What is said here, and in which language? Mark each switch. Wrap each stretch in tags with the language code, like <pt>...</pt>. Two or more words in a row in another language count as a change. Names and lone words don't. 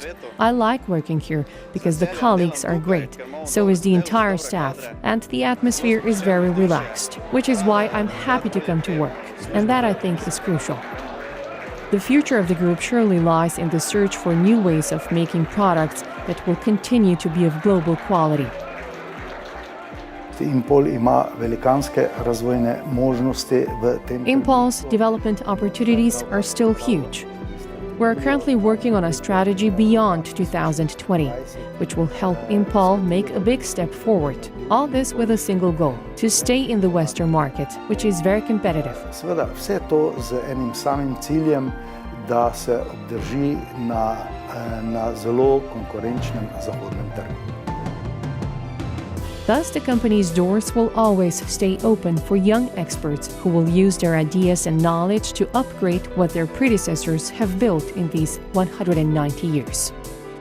<en>I like working here because the colleagues are great, so is the entire staff, and the atmosphere is very relaxed, which is why I'm happy to come to work, and that I think is crucial. The future of the group surely lies in the search for new ways of making products that will continue to be of global quality.</en> <sl>Impol ima velikanske razvojne možnosti v tem.</sl> <en>Impol's development opportunities are still huge. We're currently working on a strategy beyond 2020, which will help Impol make a big step forward. All this with a single goal: to stay in the Western market, which is very competitive.</en> <sl>Seveda, vse to z enim samim ciljem, da se obdrži na zelo konkurenčnem zahodnem trgu.</sl> <en>Thus, the company's doors will always stay open for young experts who will use their ideas and knowledge to upgrade what their predecessors have built in these 190 years.</en>